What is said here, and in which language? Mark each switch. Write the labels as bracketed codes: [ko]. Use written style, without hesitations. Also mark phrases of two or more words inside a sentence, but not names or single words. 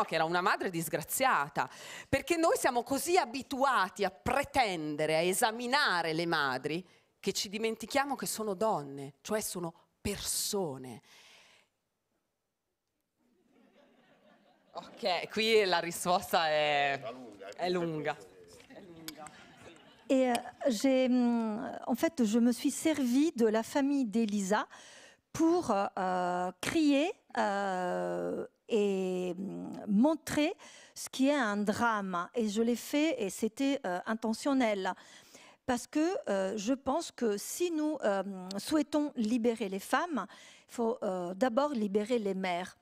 [it] Che era una madre disgraziata, perché noi siamo così abituati a pretendere, a esaminare le madri, che ci dimentichiamo che sono donne, cioè sono persone. Ok, qui la risposta è lunga. [fr] Et en fait, je me suis servie de la famille d'Elisa pour crier et montrer ce qui est un drame. Et je l'ai fait et c'était intentionnel. Parce que je pense que si nous souhaitons libérer les femmes, il faut d'abord libérer les mères.